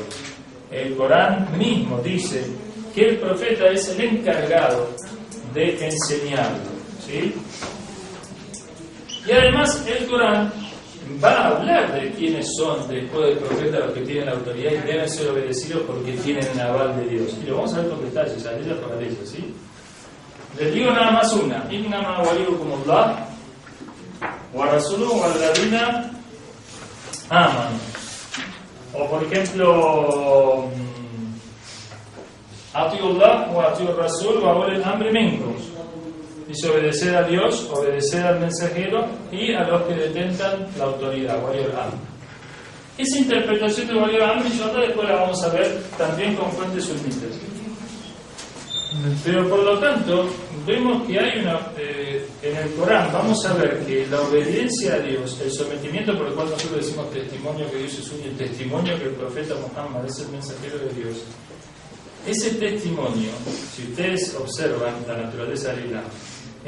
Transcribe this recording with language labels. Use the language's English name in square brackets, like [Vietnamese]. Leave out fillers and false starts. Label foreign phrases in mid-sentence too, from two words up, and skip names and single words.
[Spanish] El Corán mismo dice que el profeta es el encargado de enseñarlo, ¿sí? Y además el Corán va a hablar de quiénes son después del profeta los que tienen la autoridad y deben ser obedecidos porque tienen el aval de Dios. Y lo vamos a ver con detalles, a ella por ella, ¿sí? Les digo nada más una. [Arabic] إنما وليكم الله ورسوله والذين آمنوا. [Spanish] O por ejemplo, [Arabic] أطيعوا الله وأطيعوا الرسول وأولي الأمر منكم. [Spanish] Dice obedecer a Dios, obedecer al mensajero y a los que detentan la autoridad, [Arabic] ولي الأمر. [Spanish] Esa interpretación de [Arabic] ولي الأمر, [Spanish] después la vamos a ver también con fuentes sunitas. Pero por lo tanto, vemos que hay en el Corán, vamos a ver que la obediencia a Dios, el sometimiento por el cual nosotros decimos testimonio que Dios es uno y el testimonio que el profeta Muhammad es el mensajero de Dios, ese testimonio, si ustedes observan la naturaleza del Islam, en